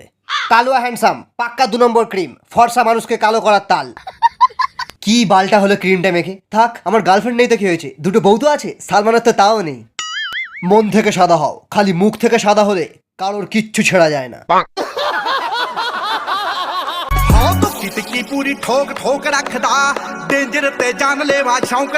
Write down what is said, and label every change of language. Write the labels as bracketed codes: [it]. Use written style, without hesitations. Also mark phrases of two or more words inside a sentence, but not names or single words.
[bn] কালুয়া হ্যান্ডসাম পাক্কা 2 নম্বর ক্রিম, ফর্সা মানুষকে কালো করার তাল। কি বালটা হলো ক্রিমটা মেখে? থাক, আমার গার্লফ্রেন্ড নেই তো কি হয়েছে, দুটো বউ তো আছে, সালমানের তো তাও নেই। মন থেকে সাদা হও, খালি মুখ থেকে সাদা হলে কারোর কিচ্ছু ছেড়া যায় না। [pa] ਕਿਤਕੀ ਪੂਰੀ ਠੋਕ ਠੋਕ ਰੱਖਦਾ ਡੇਂਜਰ ਤੇ ਜਾਨ ਲੈਵਾ ਸ਼ੌਂਕ